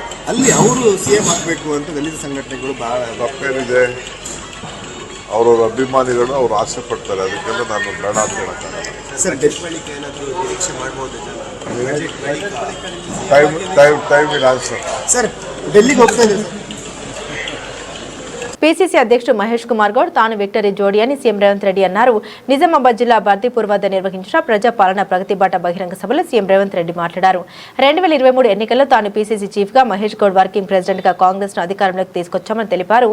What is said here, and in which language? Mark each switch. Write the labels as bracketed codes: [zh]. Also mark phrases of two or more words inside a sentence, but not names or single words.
[kn] ಅಲ್ಲಿ ಅವರು CM ಆಗಬೇಕು ಅಂತ ದಲಿತ ಸಂಘಟನೆಗಳು ಭಾಳ ತಪ್ಪೇನಿದೆ. ಅವರವ್ರ ಅಭಿಮಾನಿಗಳು ಅವ್ರು ಆಸೆ ಪಡ್ತಾರೆ. ಅದಕ್ಕೆಲ್ಲ ನಾನು ಬೇಡ ಅಂತ ಹೇಳಕ್ಕಾಗಲ್ಲ. ಸರ್, ಡೆತ್ ಬಳಿಕ ಏನಾದರೂ ನಿರೀಕ್ಷೆ ಮಾಡ್ಬೋದು [en] Time will answer. [kn] ಸರ್, ಡೆಲ್ಲಿಗೆ ಹೋಗ್ತಾ ಇದೆ ಸರ್. [te] పీసీసీ అధ్యక్షుడు మహేష్ కుమార్ గౌడ్ తాను విక్టరీ జోడీ అని సీఎం రేవంత్ రెడ్డి అన్నారు. నిజామాబాద్ జిల్లా బర్దీపూర్ వద్ద నిర్వహించిన ప్రజాపాలన ప్రగతి బాట బహిరంగ సభలో సీఎం రేవంత్ రెడ్డి మాట్లాడారు. 2023 ఎన్నికల్లో తాను [en] PCC chief [te] గా, మహేష్ గౌడ్ [en] working president [te] గా కాంగ్రెస్ ను అధికారంలోకి తీసుకొచ్చామని తెలిపారు.